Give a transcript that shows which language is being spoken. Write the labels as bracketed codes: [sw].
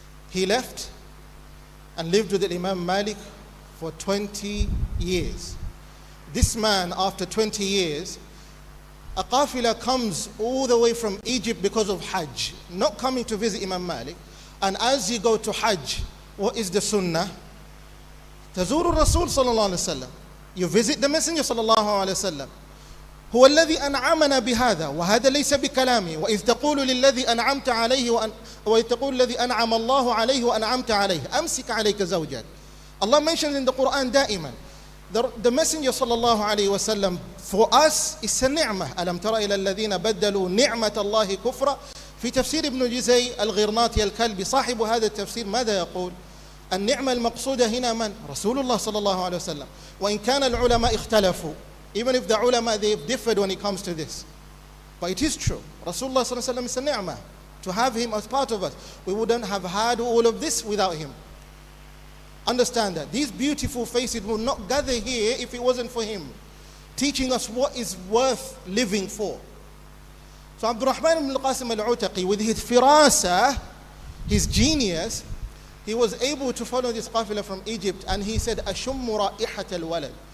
[en] He left and lived with Imam Malik for 20 years. This man, after 20 years, a qafila comes all the way from Egypt because of Hajj, not coming to visit Imam Malik. And as you go to Hajj, what is the sunnah? [ar] تزور الرسول صلى الله عليه وسلم. [en] You visit the Messenger صلى الله عليه وسلم. [ar] هو الذي أنعمنا بهذا وهذا ليس بكلامي وإذ تقول للذي أنعمت عليه وإذ تقول الذي أنعم الله عليه وأنعمت عليه أمسك عليك زوجك. [en] Allah mentions in the Quran دائما. The Messenger صلى الله عليه وسلم for us is a ni'mah. [ar] ألم تر إلى الذين بدلوا نعمة الله كفرا. في تفسير ابن جزي الغرناطي الكلبي صاحب هذا التفسير ماذا يقول؟ النعمة المقصودة هنا من؟ رسول الله صلى الله عليه وسلم. وإن كان العلماء اختلفوا. [en] Even if the ulama, they've differed when it comes to this. But it is true. Rasulullah sallallahu alaihi wasallam is a ni'mah. To have him as part of us. We wouldn't have had all of this without him. Understand that. These beautiful faces would not gather here if it wasn't for him. Teaching us what is worth living for. So Abdul Rahman ibn al-Qasim al-Utaqi, with his firasa, his genius, he was able to follow this qafila from Egypt, and he said, Ashummu ra'ihat al-walad.